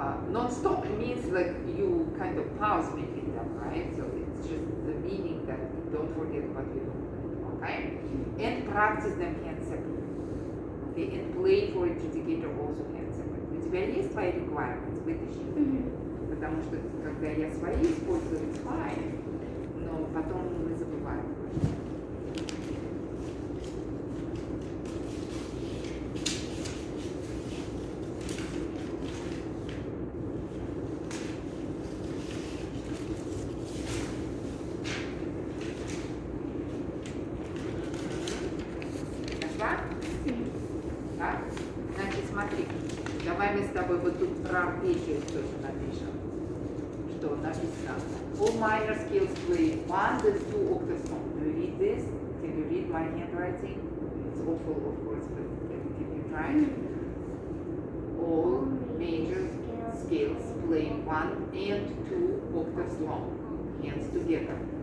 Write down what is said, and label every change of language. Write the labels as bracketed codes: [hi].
[en] Non-stop means like you kind of pause between them, right? So it's just the meaning that don't forget what you do, okay? And practice them hand separately. Okay, and play for adjudicator also hand separately. [ru] У тебя есть твои requirements? Вытащи. Потому что когда я свои использую, [en] it's fine, [ru] но потом мы забываем. Нашла? Да? Значит, смотри, давай мы с тобой вот тут про арпеджио тоже напишем. Что написано? [en] All minor scales play 1 and 2 octaves long. Do you read this? Can you read my handwriting? It's awful, of course, but can you try? All major scales play 1 and 2 octaves long. Hands together.